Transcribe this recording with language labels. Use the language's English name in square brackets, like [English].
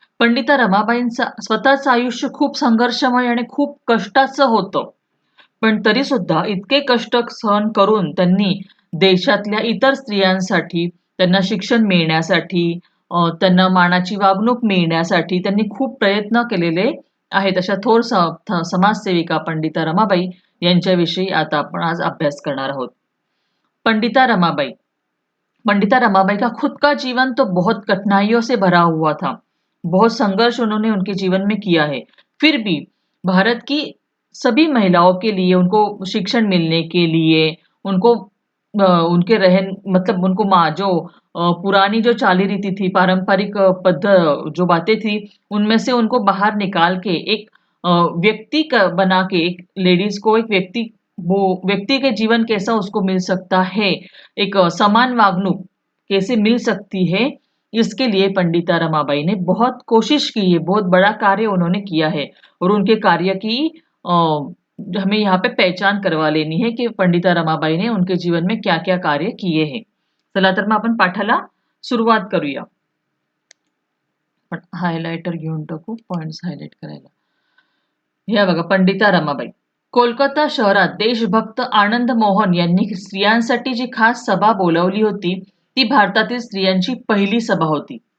[Marathi] पंडिता रमाबाईंचा स्वतःचं आयुष्य खूप संघर्षमय आणि खूप कष्टाचं होतं, पण तरी सुद्धा इतके कष्ट सहन करून त्यांनी देशातल्या इतर स्त्रियांसाठी, त्यांना शिक्षण मिळण्यासाठी, त्यांना मानाची वागणूक मिळण्यासाठी त्यांनी खूप प्रयत्न केलेले आहेत. अशा थोर समाजसेविका पंडिता रमाबाई यांच्याविषयी आता आपण आज अभ्यास करणार आहोत. पंडिता रमाबाई. [Hindi] पंडिता रमाबाई का खुद का जीवन तो बहुत कठिनाइयों से भरा हुआ था. बहुत संघर्ष उन्होंने उनके जीवन में किया है. फिर भी भारत की सभी महिलाओं के लिए, उनको शिक्षण मिलने के लिए, उनको उनके रहन मतलब उनको जो पुरानी जो चाली रीति थी, पारंपरिक जो बातें थी, उनमें से उनको बाहर निकाल के एक व्यक्ति का बना के, एक लेडीज को एक व्यक्ति, वो व्यक्ति के जीवन कैसा उसको मिल सकता है, एक समान वागणूक कैसे मिल सकती है, इसके लिए पंडिता रमाबाई ने बहुत कोशिश की है. बहुत बड़ा कार्य उन्होंने किया है और उनके कार्य की हमें यहाँ पे पहचान करवा लेनी है की पंडिता रमाबाई ने उनके जीवन में क्या क्या कार्य किए हैं. [Marathi] चला तर मग आपण पाठाला सुरुवात करूया. पण हायलाइटर घेऊन टाकू पॉइंट्स हायलाइट करायला. हे बघा, पंडिता रमाबाई. कोलकाता शहरात देशभक्त आनंद मोहन यांनी स्त्रियांसाठी जी खास सभा बोलावली होती, ती भारतातील स्त्रियांची पहिली सभा होती.